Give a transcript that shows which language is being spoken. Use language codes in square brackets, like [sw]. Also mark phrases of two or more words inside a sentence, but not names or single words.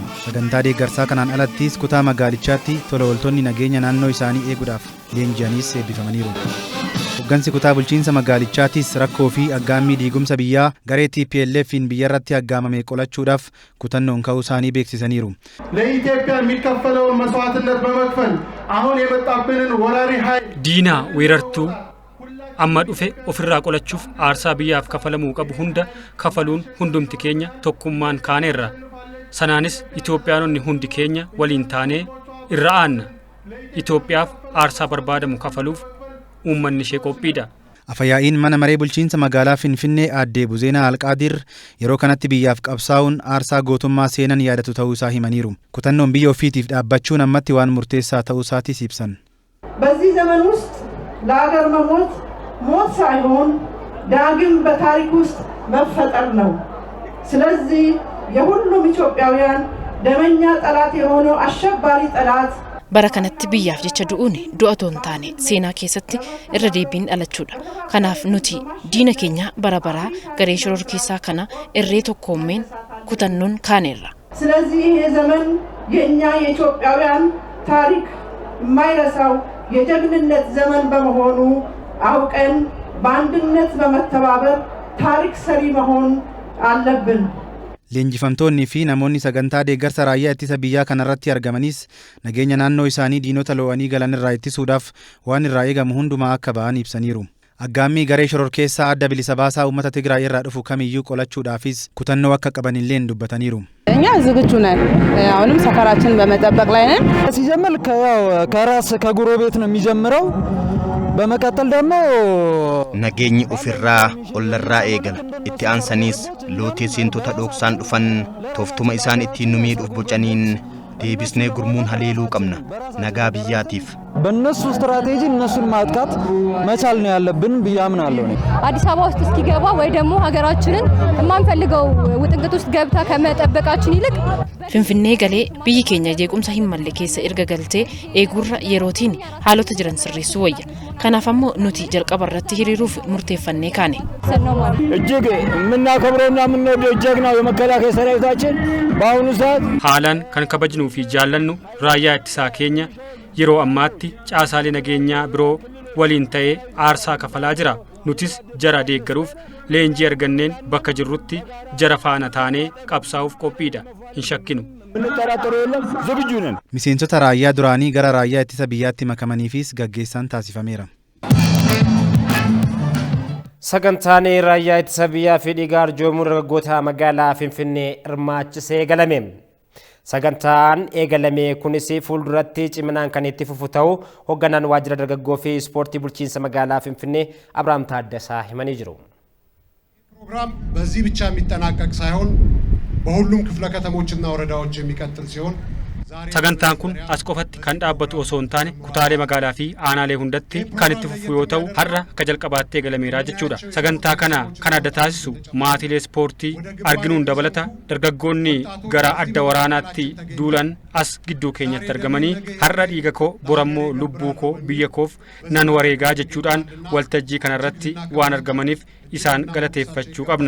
[om] Sagantaa deeggarsaa kanaan alattis kutaa magaalichaatti tola ooltonni nageenya naannoo isaanii eeguudhaaf leenji'aniis eebbifamaniiru. Hoggansi kutaa bulchiinsa magaalichaattis rakkoo fi aggaammii diigumsa biyyaa garee TPLF'n biyyarratti aggaamame qolachuudhaaf kutannoon ka'uu isaanii beeksisaniiru. [am] ለኢትዮጵያ የሚከፈለውን መስዋዕትነት በመክፈል አሁን የመጣብንን ወራሪ ኃይል [om] diina weerartuu amma dhufe ofirraa qolachuuf aarsaa biyyaaf kafalamuu qabu hunda kafaluun hundumti keenya tokkummaan kaaneerra. Sanaanis Itoophiyaanonni hundi keenya waliin taanee irra aanna. Itoophiyaaf aarsaa barbaadamu kafaluuf uummanni ishee qophiidha. Afayaa'iin mana maree bulchiinsa magaalaa Finfinnee aadde Buzeenaa Alqaadir yeroo kanatti biyyaaf qabsaa'uun aarsaa gootummaa seenan yaadatu ta'uu isaa himaniiru. Kutannoon biyya ofiitiif dhaabbachuun ammatti waan murteessaa ta'uu isaatis ibsan. [am] በዚህ ዘመን ውስጥ ለአገር መሞት ሞት ሳይሆን ዳግም በታሪክ ውስጥ መፈጠር ነው። ስለዚህ የሁሉም ኢትዮጵያውያን ደመኛ ጠላት የሆነው አሸባሪ ጠላት [om] bara kanatti biyyaaf jecha du'uun du'atoon taane seenaa keessatti irra deebiin dhalachuudha. Kanaaf nuti diina keenya bara baraa garee shororkeessaa kana irree tokkoommeen kutannoon kaaneerra. [am] ስለዚህ ይሄ ዘመን የእኛ የኢትዮጵያውያን ታሪክ የማይረሳው የጀግንነት ዘመን በመሆኑ አውቀን በአንድነት በመተባበር ታሪክ ሰሪ መሆን አለብን። [om] Leenjifamtoonni fi namoonni sagantaa deeggarsa raayyaa ittisa biyyaa kanarratti argamanis nageenya naannoo isaanii diinota lo'anii galan irraa ittisuudhaaf waan irraa eegamu hundumaa akka ba'an ibsaniiru. Aggaammii garee shororkeessaa adda bilisa baasaa uummata Tigraay irraa dhufu kamiyyuu qolachuudhaafis kutannoo akka qaban illee dubbataniiru. [am] እኛ ዝግጁ ነን። አሁንም ሰፈራችንን በመጠበቅ ላይ ነን። ሲጀምር ከራስ ከጎረቤት ነው የሚጀምረው። በመቀጠል ደግሞ [om] nageenyi ofirraa ollarraa eegala. Itti aansaniis lootee seentota dhoksaan dhufan tooftuma isaan ittiin nu miidhuuf bocaniin deebisnee gurmuun haleeluu qabna nagaa biyyaatiif. [am] በእነሱ ስትራቴጂ እነሱን ማጥቃት መቻል ነው ያለብን ብዬ አምናለሁ። አዲስ አበባ ውስጥ እስኪገባ ወይ ደግሞ ሀገራችንን የማንፈልገው ውጥንቅጥ ውስጥ ገብታ ከመጠበቃችን ይልቅ [om] Finfinnee galee biyyi keenya jeequmsa hin malle keessa erga galtee eegurra yerootiin haalota jiran sirreessuu wayya. Kanaaf ammoo nuti jalqaba irratti hiriiruuf murteeffannee kaane. [am] እጅግ የምናከብረውና የምንወደው ጀግናው የመከላከያ ሰራዊታችን በአሁኑ ሰዓት [om] haalaan kan kabajnuu fi jaallannu raayyaa ittisaa keenya yeroo ammaatti caasaalee nageenyaa biroo waliin ta'ee aarsaa kafalaa jira. Nutis jara deeggaruuf leenjii arganneen bakka jirrutti jara faana taanee qabsaa'uuf qophiidha. Hin shakkinu. Miseensota raayyaa duraanii gara raayyaa ittisa biyyaatti makamaniifis gaggeessaan taasifameera. Sagantaan raayyaa ittisa biyyaa fi dhiigaa arjoomuu dargaggoota magaalaa Finfinnee hirmaachisee galame. Sagantaan eegalame kunis fuulduratti ciminaan kan itti fufu ta'uu hoogganaan waajjira dargaggoo fi ispoortii bulchiinsa magaalaa Finfinnee Abrahaam Taaddasaa himanii jiru. [am] ፕሮግራም በዚህ ብቻ የሚጠናቀቅ ሳይሆን በሁሉም ክፍለ ከተሞችና ወረዳዎች የሚቀጥል ሲሆን [om] sagantaan kun as qofatti kan dhaabbatu osoo hin taane kutaalee magaalaa fi aanaalee hundatti kan itti fufu yoo ta'u har'a akka jalqabaatti eegalameera jechuudha. Sagantaa kana kan adda taasisu maatiilee ispoortii arginuun dabalata dargaggoonni gara adda waraanaatti duulan as gidduu keenyatti argamanii har'a dhiiga koo borammoo lubbuu koo biyya koof nan wareegaa jechuudhaan waltajjii kanarratti waan argamaniif isaan galateeffachuu qabna.